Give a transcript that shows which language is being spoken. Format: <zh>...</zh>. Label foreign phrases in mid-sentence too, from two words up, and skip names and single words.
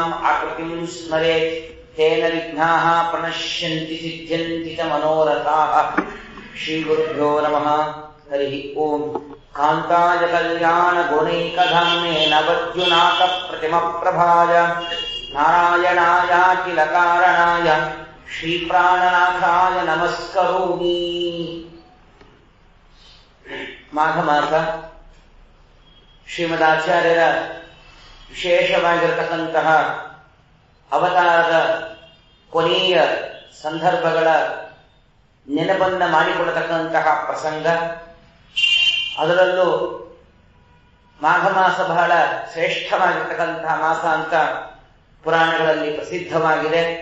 <sa>ಆಕೃತಿಂ ಸ್ಮರೇತ್ ತೇನ ವಿಘ್ನಾಃ ಪ್ರಣಶ್ಯಂತಿ ಸಿದ್ಧ್ಯಂತಿ ಚ ಮನೋರಥಾಃ ಶ್ರೀಗುರುಭ್ಯೋ ನಮಃ ಹರಿ ಓಂ ಕಾಂತಾಯ ಕಲ್ಯಾಣ ಗುಣೈಕಧಾಮ್ನೇ ನವದ್ಯುನಾಥ ಪ್ರತಿಮ ಪ್ರಭಾಯ ನಾರಾಯಣಾಯಾಖಿಲ ಕಾರಣಾಯ ಶ್ರೀಪ್ರಾಣನಾಥಾಯ ನಮಸ್ಕರೋಮಿ.</sa> <kn>ಮಾಘ ಮಾಸ ಶ್ರೀಮದಾಚಾರ್ಯರ ವಿಶೇಷವಾಗಿರತಕ್ಕಂತಹ ಅವತಾರದ ಕೊನೆಯ ಸಂದರ್ಭಗಳ ನೆನಪನ್ನ ಮಾಡಿಕೊಳ್ಳತಕ್ಕಂತಹ ಪ್ರಸಂಗ. ಅದರಲ್ಲೂ ಮಾಘ ಮಾಸ ಬಹಳ ಶ್ರೇಷ್ಠವಾಗಿರ್ತಕ್ಕಂತಹ ಮಾಸ ಅಂತ ಪುರಾಣಗಳಲ್ಲಿ ಪ್ರಸಿದ್ಧವಾಗಿದೆ.</kn>